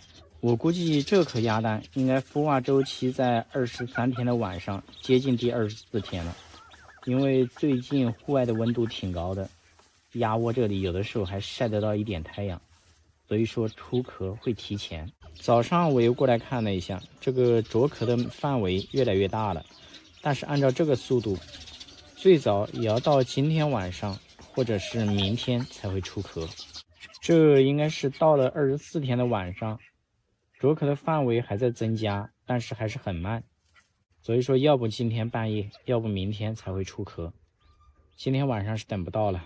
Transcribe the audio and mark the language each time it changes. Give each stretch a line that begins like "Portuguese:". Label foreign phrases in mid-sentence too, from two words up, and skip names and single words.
Chinese: 我估計這顆鴨蛋應該孵化週期在23天的晚上，接近第24天了。因為最近戶外的溫度挺高的，鴨窩這裡有的時候還曬得到一點太陽，所以說出殼會提前。早上我又過來看了一下，這個啄殼的範圍越來越大了，但是按照這個速度，最早也要到今天晚上。或者是明天才會出殼，這應該是到了24天的晚上，啄殼的範圍還在增加，但是還是很慢，所以說要不今天半夜，要不明天才會出殼，今天晚上是等不到了。